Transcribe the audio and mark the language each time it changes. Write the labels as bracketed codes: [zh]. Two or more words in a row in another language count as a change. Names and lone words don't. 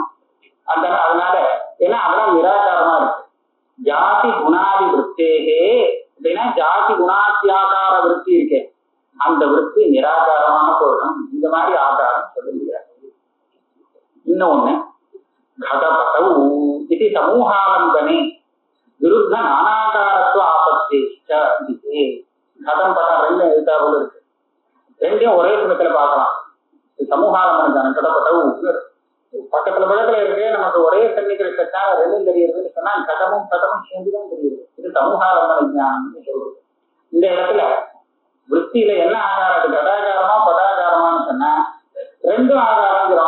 [ta] அதனால ஏன்னா அதெல்லாம் நிராகாரமா இருக்கு. ஜாதி குணாதி விருத்தேகே அப்படின்னா ஜாதி குணாத்தியாகார விருத்தி இருக்கே, அந்த விருத்தி நிராகாரமான போதும். இந்த மாதிரி ஆகாரம் சொல்ல முடியாது. இன்னொன்னு, [sa] घटपटौ इति समूहालंबने विरुद्ध नानाकारत्व आपत्तेश्च इति घटम पटम [ta] ரெண்டு எழுத்தாப்புல இருக்கு. ரெண்டையும் ஒரே சமயத்துல பார்க்கலாம். சமூகாலம்பனம் கடப்பட்டவு பக்கத்துல பக்கத்துல இருக்கு. நமக்கு ஒரே சன்னிகிருஷ்டால ரெண்டும் தெரியுதுன்னு சொன்னா கடமும் கடமும் சேர்ந்துதான் தெரியுது. இது சமூகாலம்பன ஞானம்னு சொல்றது. இந்த இடத்துல விற்த்தியில என்ன ஆகாரம், அது கடாகாரமா படாகாரமான்னு சொன்னா ரெண்டும் ஆகாரங்கிறோம்.